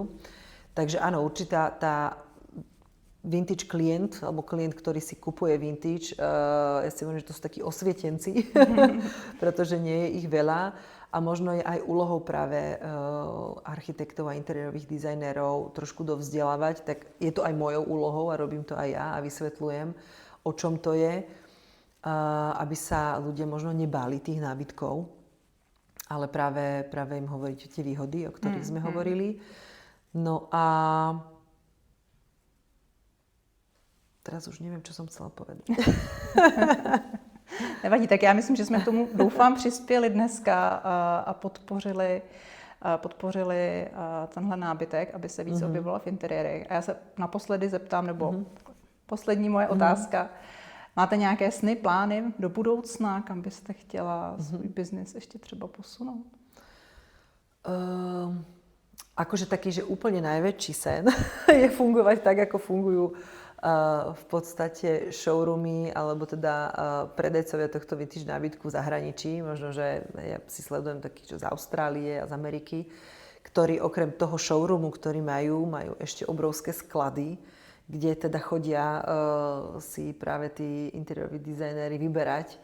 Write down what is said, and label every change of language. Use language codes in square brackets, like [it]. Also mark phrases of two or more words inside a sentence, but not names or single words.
[sk] Takže áno, určitá tá vintage klient, alebo klient, ktorý si kupuje vintage, ja si hovorím, že to sú takí osvietenci, pretože nie je ich veľa a možno je aj úlohou práve architektov a interiérových dizajnérov trošku dovzdelávať, tak je to aj mojou úlohou a robím to aj ja a vysvetľujem, o čom to je, aby sa ľudia možno nebáli tých nábytkov, ale práve im hovoriť tie výhody, o ktorých sme hovorili. No a teraz už neviem, čo som chcela povedať. [cs] Nevadí, tak já myslím, že jsme k tomu, doufám, přispěli dneska a podpořili tenhle nábytek, aby se víc objevoval v interiérech. A já se naposledy zeptám, nebo poslední moje otázka. Máte nějaké sny, plány do budoucna, kam byste chtěla svůj biznis ještě třeba posunout? [sk] Akože taký, že úplne najväčší sen je fungovať tak, ako fungujú v podstate showroomy alebo teda predajcovia tohto vintage nábytku v zahraničí. Možno, že ja si sledujem takých z Austrálie a z Ameriky, ktorí okrem toho showroomu, ktorý majú ešte obrovské sklady, kde teda chodia si práve tí interiéroví dizajnéri vyberať.